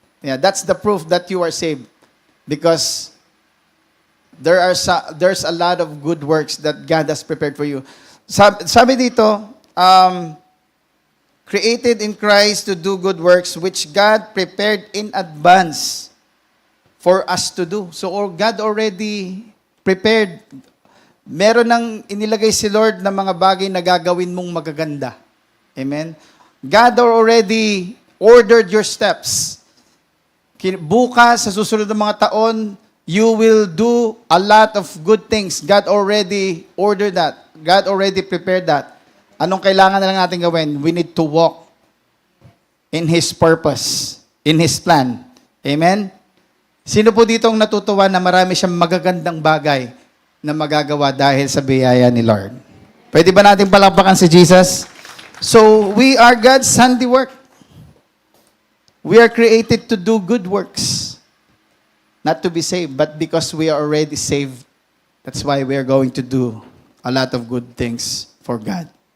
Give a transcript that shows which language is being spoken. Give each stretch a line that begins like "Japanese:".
English: Yeah, that's the proof that you are saved, because there's a lot of good works that God has prepared for you.
Filipino: Sabi dito,
English: created in Christ to do good works, which God prepared in advance for us to do. So God already prepared.
Filipino: Meron nang inilagay si Lord na mga bagay na gagawin mong magaganda. Amen?
English: God already ordered your steps.
Filipino: Bukas, sa susunod ng mga taon,
English: you will do a lot of good things. God already ordered that. God already prepared that.
Filipino: Anong kailangan na lang natin gawin?
English: We need to walk in His purpose, in His plan. Amen?
Filipino: Sino po dito ang natutuwa na marami siyang magagandang bagay na magagawa dahil sa biyaya ni Lord? Pwede ba natin palakpakan si Jesus?
English: So, we are God's handiwork. We are created to do good works. Not to be saved, but because we are already saved, that's why we are going to do a lot of good things for God.